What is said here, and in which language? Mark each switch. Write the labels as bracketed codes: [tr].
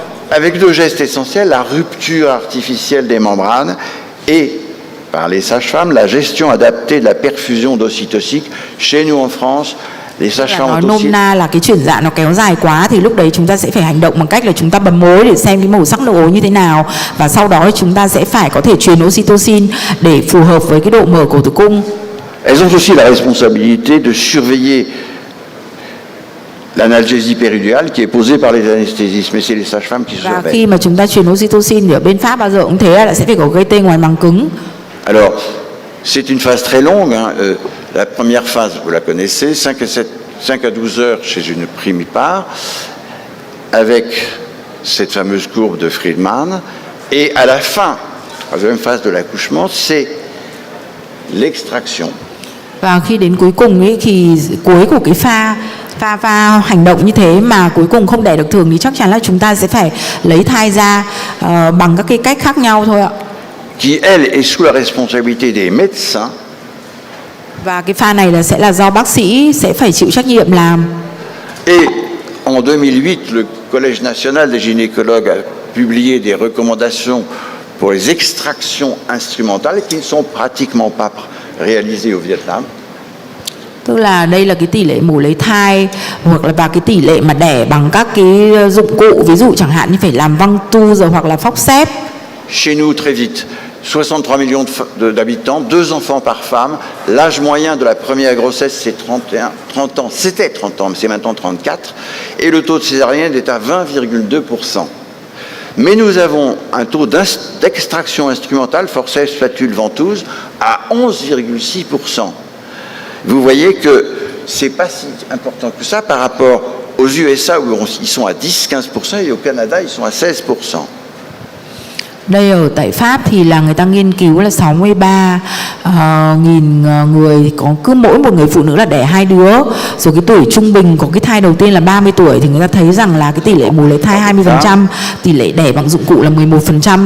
[fr] Avec deux gestes essentiels, la rupture artificielle des membranes et, par les sages-femmes, la gestion adaptée de la perfusion d'ocytocique. Chez nous en France, les sages-femmes [vi] Nói [fr] ont aussi... [vi] nôm na là cái chuyển dạ nó kéo dài quá thì lúc đấy chúng ta sẽ phải hành động bằng cách là chúng ta bấm mối để xem cái màu sắc nước ối như thế nào, và sau đó chúng ta sẽ phải có thể truyền oxytocin để phù hợp với cái độ mở cổ tử cung. [fr] Elles ont aussi la responsabilité de surveiller l'analgésie péridurale qui est posée par les anesthésistes, mais c'est les sages-femmes qui [vi] Và [fr] surveillent. [vi] khi mà chúng ta truyền oxytocin thì ở bên Pháp bao giờ cũng thế là sẽ phải có gây tê ngoài màng cứng. [fr] Alors, c'est une phase très longue. La première phase, vous la connaissez, 5 à 12 heures chez une primipare, avec cette fameuse courbe de Friedman. Et à la fin, la deuxième phase de l'accouchement, c'est l'extraction. [vi] Và khi đến cuối cùng ấy thì cuối của cái pha hành động như thế mà cuối cùng không đẻ được thường thì chắc chắn là chúng ta sẽ phải lấy thai ra bằng các cái cách khác nhau thôi ạ. [fr] Qui, elle, est sous la responsabilité des médecins. [vi] Và cái pha này là sẽ là do bác sĩ sẽ phải chịu trách nhiệm làm. [fr] Et en 2008, le Collège national des gynécologues a publié des recommandations pour les extractions instrumentales qui ne sont pratiquement pas réalisées au Vietnam. [vi] Tức là đây là cái tỷ lệ mổ lấy thai hoặc là và cái tỷ lệ mà đẻ bằng các cái dụng cụ, ví dụ chẳng hạn như phải làm văng tu rồi hoặc là forceps. [fr] Chez nous, très vite, 63 millions d'habitants, 2 enfants par femme. L'âge moyen de la première grossesse, c'est 30 ans. C'était 30 ans, mais c'est maintenant 34. Et le taux de césarienne est à 20,2%. Mais nous avons un taux d'extraction instrumentale, forceps, spatule, ventouse, à 11,6%. Vous voyez que c'est pas si important que ça par rapport aux USA où ils sont à 10-15% et au Canada ils sont à 16%. [vi] Đây ở tại Pháp thì là người ta nghiên cứu là 63.000 người, có cứ mỗi một người phụ nữ là đẻ 2 đứa. Rồi cái tuổi trung bình của cái thai đầu tiên là 30 tuổi thì người ta thấy rằng là cái tỷ lệ mổ lấy thai 20%, tỷ lệ đẻ bằng dụng cụ là 11%.